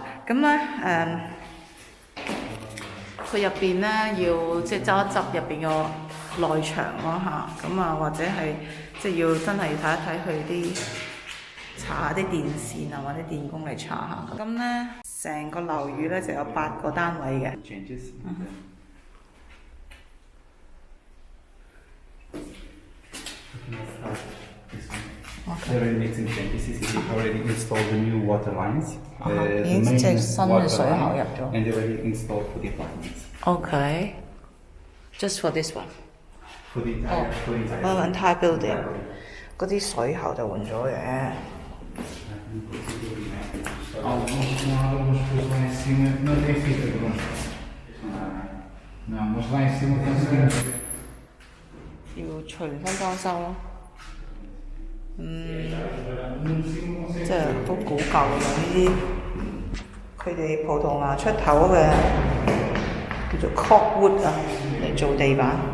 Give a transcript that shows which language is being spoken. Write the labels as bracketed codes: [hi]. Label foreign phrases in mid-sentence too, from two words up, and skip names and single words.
[yue] 咁咧佢入邊咧要即係執一執入邊個內牆咯嚇，咁或者係即係要真係要睇一睇佢啲查下啲電線啊或者電工嚟查下。咁咧成個樓宇咧就有8個單位嘅。 [en] They're already mixing changes. They already installed the new water lines. [yue] 已經即係新嘅水喉入咗。 [en] And they already installed for the apartments. Okay, just for this one. For the entire entire building. [yue] 嗰啲水喉就換咗嘅。 [pt] Não tem fita, Bruno. Não, mas lá em cima tem fita. [yue] 要重新裝修咯。即係都古舊嘅呢啲，佢哋葡萄牙出口嘅叫做 corkwood 啊，嚟做地板。